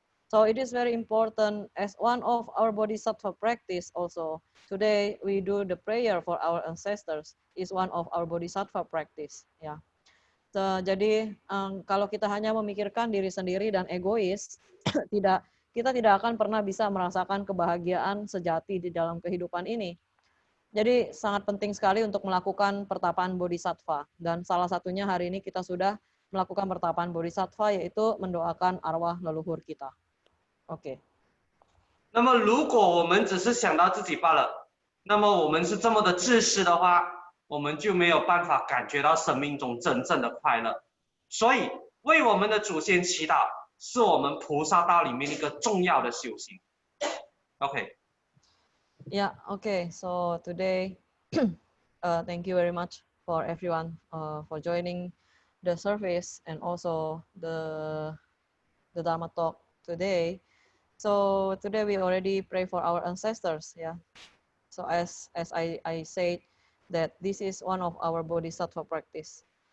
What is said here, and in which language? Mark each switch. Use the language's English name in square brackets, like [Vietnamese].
[English] So it is very important as one of our bodhisattva practice also. Today we do the prayer for our ancestors is one of our bodhisattva practice. [Indonesian] Ya. Jadi kalau kita hanya memikirkan diri sendiri dan egois, kita tidak akan pernah bisa merasakan kebahagiaan sejati di dalam kehidupan ini. Jadi sangat penting sekali untuk melakukan pertapaan bodhisattva. Dan salah satunya hari ini kita sudah melakukan pertapaan bodhisattva, yaitu mendoakan arwah leluhur kita. Oke. [Chinese] 那么如果我们只是想到自己罢了，那么我们是这么的自私的话，我们就没有办法感觉到生命中真正的快乐。所以为我们的祖先祈祷，是我们菩萨道里面一个重要的修行。 OK。 [English] Yeah, okay. So today thank you very much for everyone for joining the service and also the Dharma talk today. So today we already pray for our ancestors, yeah. So as I said that this is one of our bodhisattva practice.